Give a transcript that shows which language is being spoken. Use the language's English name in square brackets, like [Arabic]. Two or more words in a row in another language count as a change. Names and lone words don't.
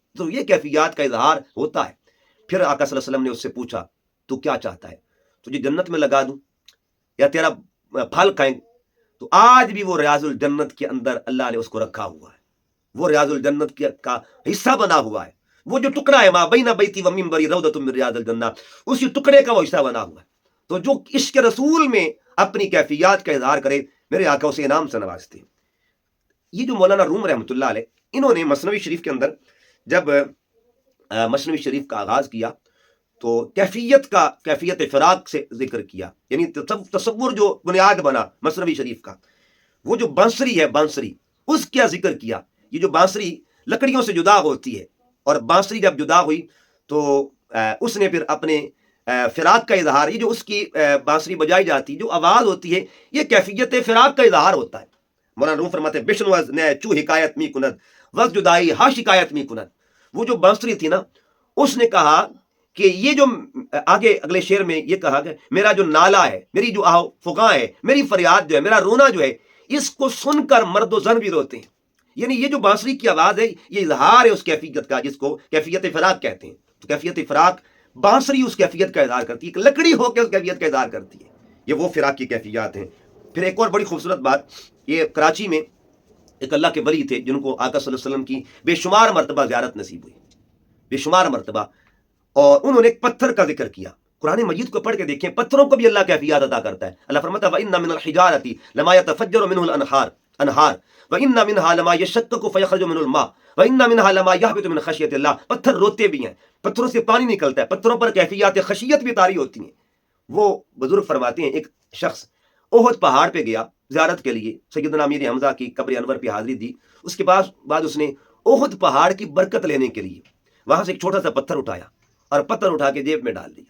[Urdu] تو یہ کیفیات کا اظہار ہوتا ہے. پھر آقا [Arabic] صلی اللہ علیہ وسلم [Urdu] نے اس سے پوچھا تو کیا چاہتا ہے، تجھے جنت میں لگا دوں یا تیرا پھل کھائیں؟ تو آج بھی وہ ریاض الجنت کے اندر اللہ نے اس کو رکھا ہوا ہے، وہ ریاض الجنت کا حصہ بنا ہوا ہے. وہ جو ٹکڑا ہے [Arabic] ما بین بیتی و منبری روضۃ من ریاض الجنہ، [Urdu] اسی ٹکڑے کا وہ حصہ بنا ہوا ہے. تو جو عشق رسول میں اپنی کیفیات کا اظہار کرے، میرے آقا اسے انعام سے نوازتے ہیں. یہ جو مولانا روم [Arabic] رحمۃ اللہ علیہ، [Urdu] انہوں نے مثنوی شریف کے اندر جب مثنوی شریف کا آغاز کیا تو کیفیت فراق سے ذکر کیا. یعنی تصور جو بنیاد بنا مثنوی شریف کا، وہ جو بانسری ہے، بانسری اس کا ذکر کیا. یہ جو بانسری لکڑیوں سے جدا ہوتی ہے، اور بانسری جب جدا ہوئی تو اس نے پھر اپنے فراق کا اظہار، یہ جو اس کی بانسری بجائی جاتی جو آواز ہوتی ہے، یہ کیفیت فراق کا اظہار ہوتا ہے. مولانا روم فرماتے [Persian] بشنو از نے چو حکایت می کند وز جدائی ہا شکایت می کند. [Urdu] وہ جو بانسری تھی نا، اس نے کہا کہ یہ جو آگے اگلے شعر میں یہ کہا کہ میرا جو نالا ہے، میری جو آہ فغاں ہے، میری فریاد جو ہے، میرا رونا جو ہے، اس کو سن کر مرد و زن بھی روتے ہیں. یعنی یہ جو بانسری کی آواز ہے یہ اظہار ہے اس کیفیت کا جس کو کیفیت فراق کہتے ہیں. تو کیفیت فراق بانسری اس کیفیت کا اظہار کرتی ہے، ایک لکڑی ہو کے اس کیفیت کا اظہار کرتی ہے. یہ وہ فراق کی کیفیات ہیں. پھر ایک اور بڑی خوبصورت بات، یہ کراچی میں ایک اللہ کے ولی تھے جن کو آقا [Arabic] صلی اللہ علیہ وسلم [Urdu] کی بے شمار مرتبہ زیارت نصیب ہوئی، بے شمار مرتبہ. اور انہوں نے ایک پتھر کا ذکر کیا. قرآن مجید کو پڑھ کے دیکھیں، پتھروں کو بھی اللہ کیفیات عطا کرتا ہے. اللہ فرماتا ہے [Arabic] وَإِنَّ مِنَ الْحِجَارَةِ لَمَا يَتَفَجَّرُ مِنْهُ الْأَنْهَارُ وَإِنَّ مِنْهَا لَمَا يَشَّقَّقُ فَيَخْرُجُ مِنْهُ الْمَاءُ وَإِنَّ مِنْهَا لَمَا يَهْبِطُ مِنْ خَشْيَةِ اللَّهِ. [Urdu] پتھر روتے بھی ہیں، پتھروں سے پانی نکلتا ہے، پتھروں پر کیفیات خشیت بھی طاری ہوتی ہیں. وہ بزرگ فرماتے ہیں ایک شخص احد پہاڑ پہ گیا زیارت کے لیے، سیدنا امیر حمزہ کی قبر انور پہ حاضری دی. اس کے بعد اس نے احد پہاڑ کی برکت لینے کے لیے وہاں سے ایک چھوٹا سا پتھر اٹھایا اور پتھر اٹھا کے جیب میں ڈال دیا.